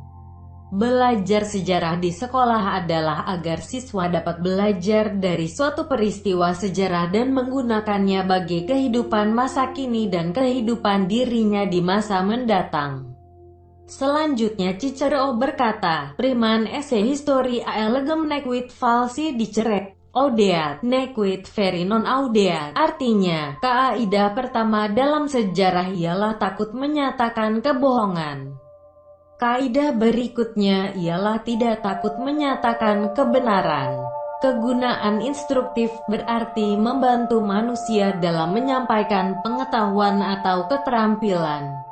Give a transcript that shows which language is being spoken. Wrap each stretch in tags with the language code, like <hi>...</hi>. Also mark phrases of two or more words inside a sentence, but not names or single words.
<id>Belajar sejarah di sekolah adalah agar siswa dapat belajar dari suatu peristiwa sejarah dan menggunakannya bagi kehidupan masa kini dan kehidupan dirinya di masa mendatang. Selanjutnya Cicero berkata,</id> <la>Priman esse historia elegem nequit falsi diceret, audeat, nequit veri non audeat.</la> <id>Artinya, kaidah pertama dalam sejarah ialah takut menyatakan kebohongan. Kaidah berikutnya ialah tidak takut menyatakan kebenaran. Kegunaan instruktif berarti membantu manusia dalam menyampaikan pengetahuan atau keterampilan.</id>